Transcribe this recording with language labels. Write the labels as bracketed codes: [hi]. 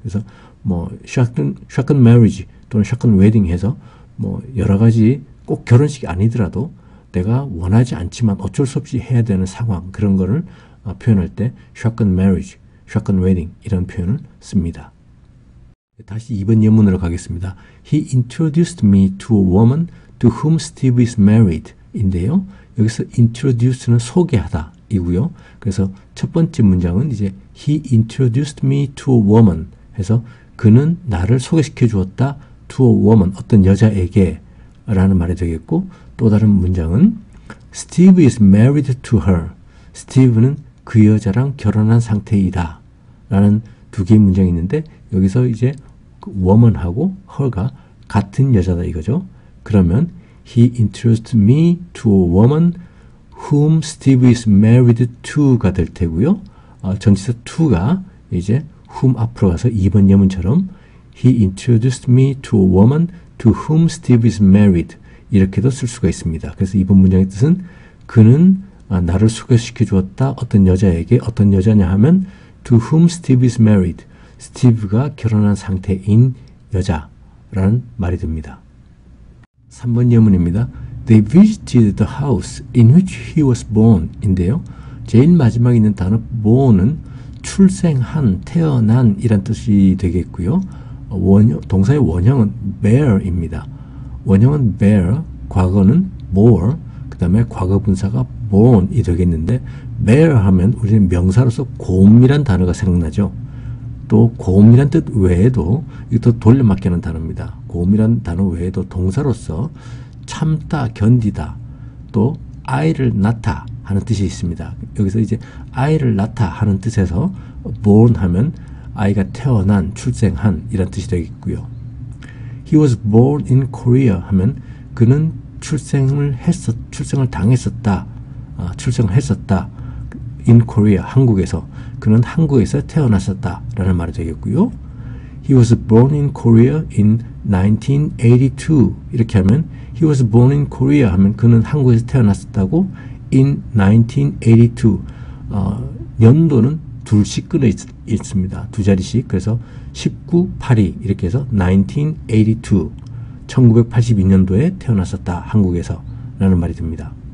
[ko] 그래서 shotgun marriage 또는 shotgun wedding 해서 여러 가지 꼭 결혼식이 아니더라도 내가 원하지 않지만 어쩔 수 없이 해야 되는 상황, 그런 거를 표현할 때 shotgun marriage, shotgun wedding 이런 표현을 씁니다. 다시 2번 예문으로 가겠습니다. [en] He introduced me to a woman to whom Steve is married [ko] 인데요. 여기서 introduce는 소개하다 이고요. 그래서 첫 번째 문장은 이제 [en] He introduced me to a woman [ko] 해서 그는 나를 소개시켜 주었다 to a woman 어떤 여자에게 라는 말이 되겠고, 또 다른 문장은 [en] Steve is married to her. [ko] 스티브는 그 여자랑 결혼한 상태이다 라는 두 개의 문장이 있는데 여기서 이제 woman하고 her가 같은 여자다 이거죠. 그러면 [en] He introduced me to a woman whom Steve is married to가 [ko] 될 테고요. 전치사 to가 이제 whom 앞으로 가서 2번 예문처럼 [en] He introduced me to a woman to whom Steve is married [ko] 이렇게도 쓸 수가 있습니다. 그래서 이번 문장의 뜻은 그는 나를 소개시켜 주었다 어떤 여자에게. 어떤 여자냐 하면 [en] to whom Steve is married, [ko] 스티브가 결혼한 상태인 여자라는 말이 됩니다. 3번 예문입니다. [en] They visited the house in which he was born [ko] 인데요. 제일 마지막에 있는 단어 born은 출생한, 태어난 이란 뜻이 되겠고요. 동사의 원형은 bear입니다. 원형은 bear, 과거는 bore, 그 다음에 과거 분사가 born이 되겠는데 bear 하면 우리는 명사로서 곰이란 단어가 생각나죠. 또 곰이란 뜻 외에도 이것도 돌려막기 하는 단어입니다. 곰이란 단어 외에도 동사로서 참다, 견디다, 또 아이를 낳다 하는 뜻이 있습니다. 여기서 이제 아이를 낳다 하는 뜻에서 born 하면 아이가 태어난, 출생한 이란 뜻이 되겠고요. [en] He was born in Korea [ko] 하면 그는 출생을 당했었다, 출생을 했었다. in Korea, 한국에서. 그는 한국에서 태어났었다 라는 말이 되겠고요. [en] He was born in Korea in 1982 [ko] 이렇게 하면 [en] He was born in Korea [ko] 하면 그는 한국에서 태어났었다고 in 1982 연도는 둘씩 끊어 있습니다. 두 자리씩. 그래서 19, 82 이렇게 해서 1982 1982년도에 태어났었다 한국에서 라는 말이 됩니다.